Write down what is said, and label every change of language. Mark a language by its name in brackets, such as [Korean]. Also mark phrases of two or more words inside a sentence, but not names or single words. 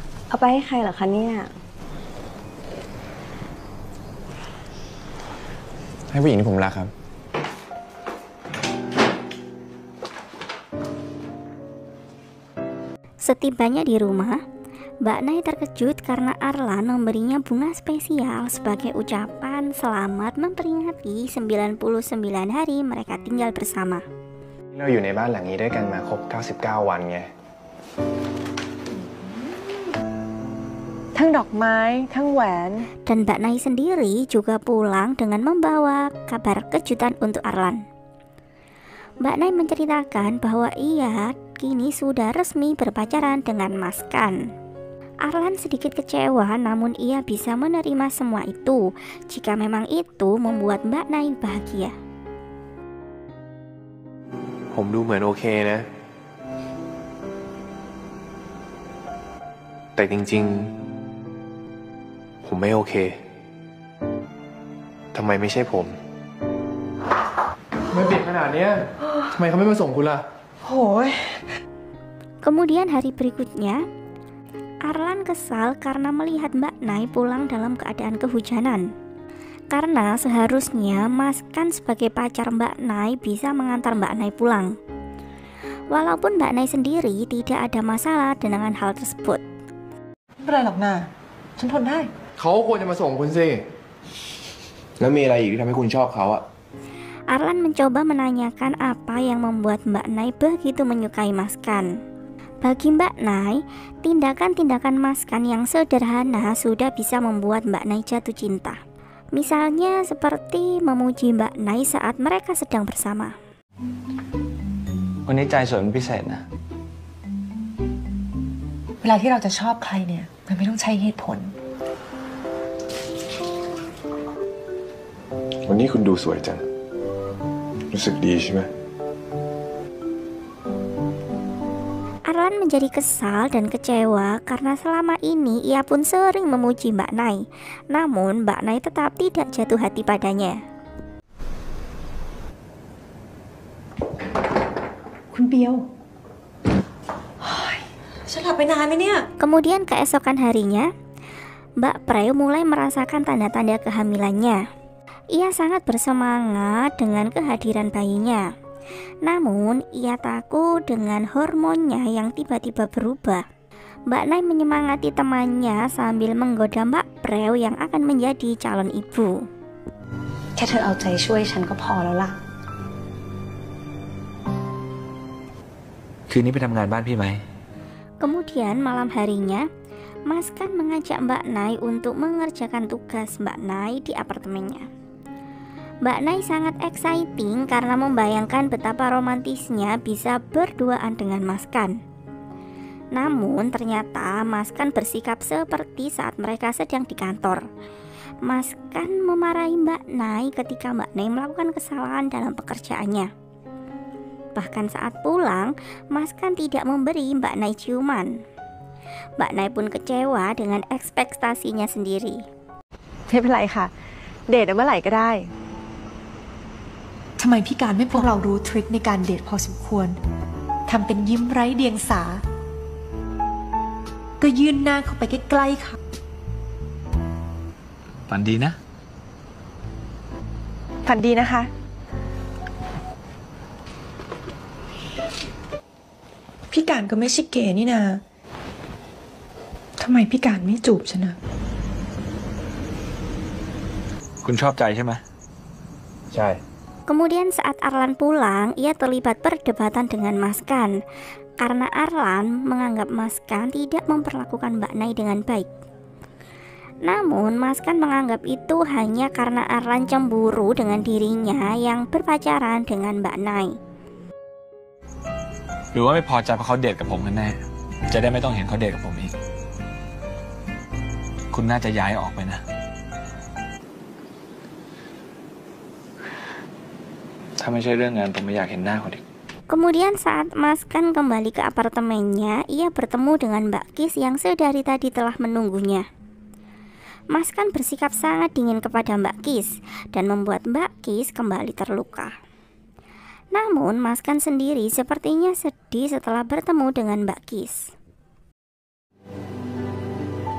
[Thai] เอาไปให้ใครเหรอคะเนี่ย ให้ผู้หญิงที่ผมรักครับ [Indonesian] Setibanya di rumah, Mbak Nay terkejut karena Arlan memberinya bunga spesial sebagai ucapan selamat memperingati 99 hari mereka tinggal bersama. [Thai] เราอยู่ในบ้านหลังนี้ด้วยกันมาครบ99 วันไง ทั้งดอกไม้ทั้งแหวน [Indonesian] Dan Mbak Nay sendiri juga pulang dengan membawa kabar kejutan untuk Arlan. Mbak Nay menceritakan bahwa ia kini sudah resmi berpacaran dengan Mas Kan. Arlan sedikit kecewa, namun ia bisa menerima semua itu jika memang itu membuat Mbak Nay bahagia. [Thai] ผมดูเหมือนโอเคนะ แต่จริงๆผมไม่โอเคทำไมไม่ใช่ผมไม่ปิดขนาดเนี้ยทำไมเขาไม่มาส่งคุณล่ะโหย [Indonesian] Kemudian hari berikutnya, Arlan kesal karena melihat Mbak Nay pulang dalam keadaan kehujanan. Karena seharusnya Mas Kan sebagai pacar Mbak Nay bisa mengantar Mbak Nay pulang. Walaupun Mbak Nay sendiri tidak ada masalah dengan hal tersebut. [Thai] ไม่เป็นไรหรอกนะฉันทนได้ เขาควรจะมาส่งคุณสิแล้วมีอะไรอีกที่ทำให้คุณชอบเขาอะ [Indonesian] Arlan mencoba menanyakan apa yang membuat Mbak Nay begitu menyukai Mas Kan. Bagi Mbak Nay, tindakan-tindakan Mas Kan yang sederhana sudah bisa membuat Mbak Nay jatuh cinta. Misalnya seperti memuji Mbak Nay saat mereka sedang bersama. [Thai] วันนี้ใจสวยเป็นพิเศษนะ เวลาที่เราจะชอบใครเนี่ยมันไม่ต้องใช้เหตุผล วันนี้คุณดูสวยจังรู้สึกดีใช่ไหม [Indonesian] Arlan menjadi kesal dan kecewa karena selama ini ia pun sering memuji Mbak Nay. Namun Mbak Nay tetap tidak jatuh hati padanya. [Thai] คุณเปียวฉันหลับไปนานไหมเนี่ย [Indonesian] Kemudian keesokan harinya, Mbak Preu mulai merasakan tanda-tanda kehamilannya. Ia sangat bersemangat dengan kehadiran bayinya. Namun, ia takut dengan hormonnya yang tiba-tiba berubah. Mbak Nay menyemangati temannya sambil menggoda Mbak Preu yang akan menjadi calon ibu. [Thai] แค่เธอเอาใจช่วยฉันก็พอแล้วล่ะ คืนนี้ไปทำงานบ้านพี่ไหม [Indonesian] Kemudian malam harinya, Mas Kan mengajak Mbak Nay untuk mengerjakan tugas Mbak Nay di apartemennya. Mbak Nay sangat exciting karena membayangkan betapa romantisnya bisa berduaan dengan Mas Kan. Namun ternyata Mas Kan bersikap seperti saat mereka sedang di kantor. Mas Kan memarahi Mbak Nay ketika Mbak Nay melakukan kesalahan dalam pekerjaannya. Bahkan saat pulang, Mas Kan tidak memberi Mbak Nay ciuman. Mbak Nay pun kecewa dengan ekspektasinya sendiri. [Thai] ไม่เป็นไรค่ะเดทเมื่อไหร่ก็ได้ ทำไมพี่การไม่พวกเรารู้ทริคในการเดทพอสมควรทำเป็นยิ้มไร้เดียงสาก็ยื่นหน้าเข้าไปใกล้ๆค่ะ ฝันดีนะ ฝันดีนะคะ พี่การก็ไม่ใช่เกย์นี่นาทำไมพี่การไม่จูบฉันนะ คุณชอบใจใช่ไหม ใช่ [Indonesian] Kemudian saat Arlan pulang, ia terlibat perdebatan dengan Mas Kan. Karena Arlan menganggap Mas Kan tidak memperlakukan Mbak Nay dengan baik. Namun Mas Kan menganggap itu hanya karena Arlan cemburu dengan dirinya yang berpacaran dengan Mbak Nay. [Thai] หรือว่าไม่พอใจเพราะเขาเดทกับผมกันแน่ จะได้ไม่ต้องเห็นเขาเดทกับผมอีก คุณน่าจะย้ายออกไปนะ ถ้าไม่ใช่เรื่องงานผมไม่อยากเห็นหน้าเขาอีก [Indonesian] Kemudian saat Mas Kan kembali ke apartemennya, ia bertemu dengan Mbak Kis yang sedari tadi telah menunggunya. Mas Kan bersikap sangat dingin kepada Mbak Kis dan membuat Mbak Kis kembali terluka. Namun Mas Kan sendiri sepertinya sedih setelah bertemu dengan Mbak Kis.